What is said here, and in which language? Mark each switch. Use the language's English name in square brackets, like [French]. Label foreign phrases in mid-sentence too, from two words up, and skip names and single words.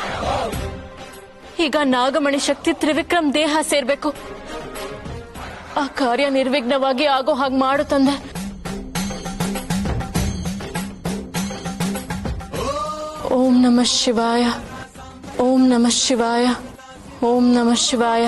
[Kannada] ಈಗ ನಾಗಮಣಿ ಶಕ್ತಿ ತ್ರಿವಿಕ್ರಮ್ ದೇಹ ಸೇರ್ಬೇಕು. ಆ ಕಾರ್ಯ ನಿರ್ವಿಘ್ನವಾಗಿ ಆಗೋ ಹಾಗೆ ಮಾಡು ತಂದೆ. [Sanskrit] ಓಂ ನಮಃ ಶಿವಾಯ, ಓಂ ನಮಃ ಶಿವಾಯ, ಓಂ ನಮಃ ಶಿವಾಯ.